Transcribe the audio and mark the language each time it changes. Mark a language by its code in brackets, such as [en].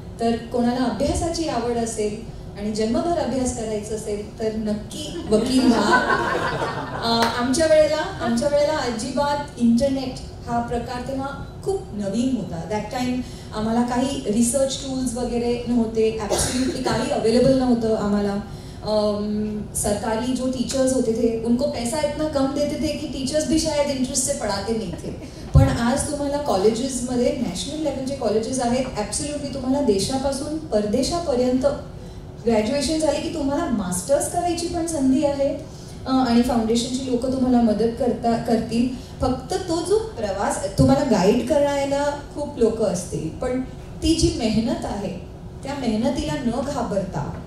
[mr] तर कोणाला अभ्यासाची आवड असेल आणि जन्मभर अभ्यास करायचा असेल तर नक्की वकील व्हा. आमच्या वेळेला अजिबात इंटरनेट हा प्रकार तेव्हा खूप नवीन होता. दॅट टाइम आम्हाला काही रिसर्च टूल्स वगैरे नव्हते, ॲब्सोल्युटली काही अवेलेबल नव्हतं आम्हाला. [hi] सरकारी जो टीचर्स होते थे उनको पैसा इतना कम देते थे कि टीचर्स भी शायद इंटरेस्ट से पढ़ाते नहीं थे. [mr] पण आज तुम्हाला कॉलेजेसमध्ये नॅशनल लेवलचे कॉलेजेस आहेत, ॲब्सोल्युटली तुम्हाला देशापासून परदेशापर्यंत ग्रॅज्युएशन झाले की तुम्हाला मास्टर्स करायची पण संधी आहे. आणि फाउंडेशनची लोक तुम्हाला मदत करतील. फक्त तो जो प्रवास, तुम्हाला गाईड करायला खूप लोक असतील, पण ती जी मेहनत आहे त्या मेहनतीला न घाबरता